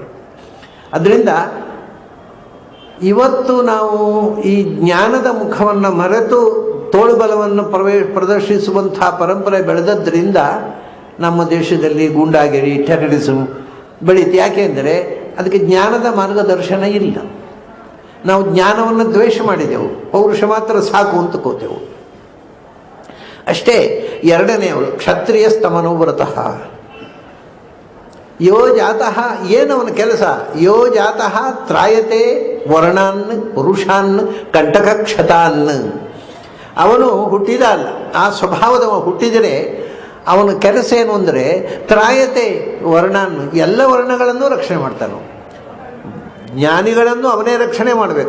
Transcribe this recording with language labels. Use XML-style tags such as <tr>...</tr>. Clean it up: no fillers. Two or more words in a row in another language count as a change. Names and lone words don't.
<kn>ಅದರಿಂದ ಇವತ್ತು ನಾವು ಈ ಜ್ಞಾನದ ಮುಖವನ್ನು ಮರೆತು ತೋಳುಬಲವನ್ನು ಪ್ರದರ್ಶಿಸುವಂಥ ಪರಂಪರೆ ಬೆಳೆದದ್ರಿಂದ ನಮ್ಮ ದೇಶದಲ್ಲಿ ಗೂಂಡಾಗಿರಿ, ಟೆರರಿಸಮ್ ಬೆಳೀತು. ಯಾಕೆಂದರೆ ಅದಕ್ಕೆ ಜ್ಞಾನದ ಮಾರ್ಗದರ್ಶನ ಇಲ್ಲ. ನಾವು ಜ್ಞಾನವನ್ನು ದ್ವೇಷ ಮಾಡಿದೆವು, ಪೌರುಷ ಮಾತ್ರ ಸಾಕು ಅಂತಕೋತೆವು ಅಷ್ಟೇ.</kn> <sa>ಎರಡನೆಯವರು ಕ್ಷತ್ರಿಯ ಸ್ತಮನೋವ್ರತಃ ಯೋ ಜಾತಃ,</sa> <kn>ಏನವನ ಕೆಲಸ?</kn> <sa>ಯೋ ಜಾತಃ ತ್ರಾಯತೆ ವರ್ಣಾನ್ ಪುರುಷಾನ್ ಕಂಟಕಕ್ಷತಾನ್.</sa> <kn>ಅವನು ಹುಟ್ಟಿದ ಅಲ್ಲ, ಆ ಸ್ವಭಾವದವ ಹುಟ್ಟಿದರೆ ಅವನ ಕೆಲಸ ಏನು ಅಂದರೆ</kn> <sa>ತ್ರಾಯತೆ ವರ್ಣಾನ್,</sa> <kn>ಎಲ್ಲ ವರ್ಣಗಳನ್ನು ರಕ್ಷಣೆ ಮಾಡ್ತಾನೆ. ಜ್ಞಾನಿಗಳನ್ನು ಅವನೇ ರಕ್ಷಣೆ ಮಾಡಬೇಕು.</kn>